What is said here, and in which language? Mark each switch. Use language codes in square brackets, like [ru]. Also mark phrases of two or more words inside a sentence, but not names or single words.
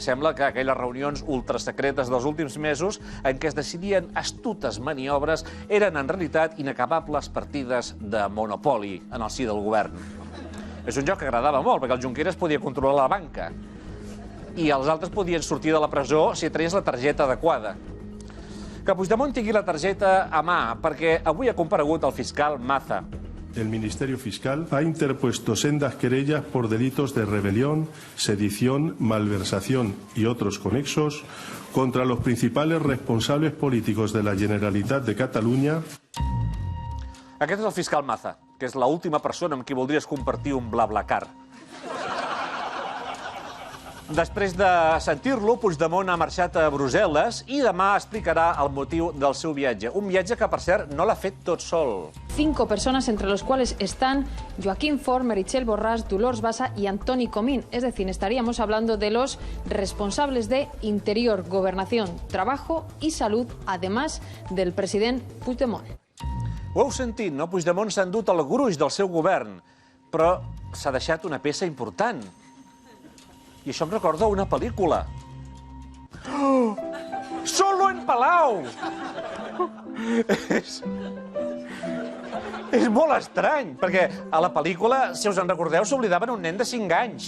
[ca] Sembla que aquelles reunions ultrasecretes dels últims mesos en què es decidien astutes maniobres eren en realitat inacabables partides de monopoli en el si del govern. És un joc que agradava molt, perquè el Junqueras podia controlar la banca i els altres podien sortir de la presó si traies la targeta adequada. Que Puigdemont tingui la targeta a mà, perquè avui ha comparegut el fiscal Maza. [es] El Ministerio Fiscal ha interpuesto sendas querellas por delitos de rebelión, sedición, malversación y otros conexos contra los principales responsables políticos de la Generalitat de Catalunya. [ca] Aquest és el fiscal Maza, que és l'última persona amb qui voldries compartir un BlaBlaCar. Després de sentir-lo, Puigdemont ha marxat a Brussel·les i demà explicarà el motiu del seu viatge. Un viatge que, per cert, no l'ha fet tot sol. [es] 5 personas, entre los cuales están Joaquín Forn, Meritxell Borràs, Dolors Bassa y Antoni Comín. Es decir, estaríamos hablando de los responsables de Interior, Gobernación, Trabajo y Salud, además del president Puigdemont. [ca] Ho heu sentit, no? Puigdemont s'ha endut el gruix del seu govern, però s'ha deixat una peça important. I això em recorda una pel·lícula. [es] Oh! Solo en Palau! [ca] És molt estrany, perquè a la pel·lícula, si us en recordeu, s'oblidaven un nen de 5 anys.